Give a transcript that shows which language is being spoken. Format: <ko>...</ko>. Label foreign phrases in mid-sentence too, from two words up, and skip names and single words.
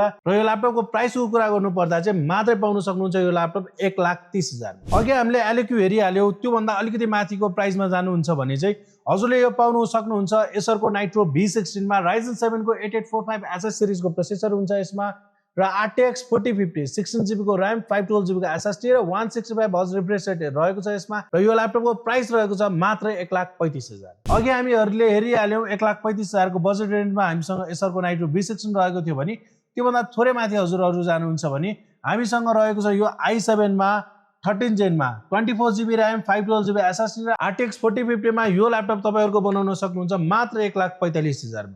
<ne>र यो ल्यापटपको प्राइसको कुरा गर्नु पर्दा चाहिँ मात्रै पाउन सक्नुहुन्छ यो ल्यापटप 1,30,000। अघि हामीले LQ हेरिहाल्यौ, त्यो भन्दा अलिकति माथिको प्राइसमा जानुहुन्छ भने चाहिँ हजुरले यो पाउन सक्नुहुन्छ एसर को नाइट्रो V16 मा Ryzen 7 को 8845 HS सिरिजको प्रोसेसर हुन्छ यसमा, र RTX 4050 16GB को र्याम, 512GB को SSD र 165</ne> <en>hertz refresh rate</en> <ne>रहेको छ यसमा। र यो ल्यापटपको प्राइस रहेको छ मात्र 1,35,000। अघि हामीहरुले हेरिहाल्यौ 1,35,000 को बजेट रेन्जमा हामीसँग एसर को नाइट्रो V16 रहेको थियो भने त्यो भन्दा थोरै माथि हजुरहरु जानुहुन्छ भने हामीसँग रहेको छ यो i7 मा 13 जेन मा 24GB र्याम, 512GB SSD र RTX 4050 मा यो ल्यापटप तपाईहरुको बनाउन सक्नुहुन्छ मात्र 1,45,000 मा।</ne>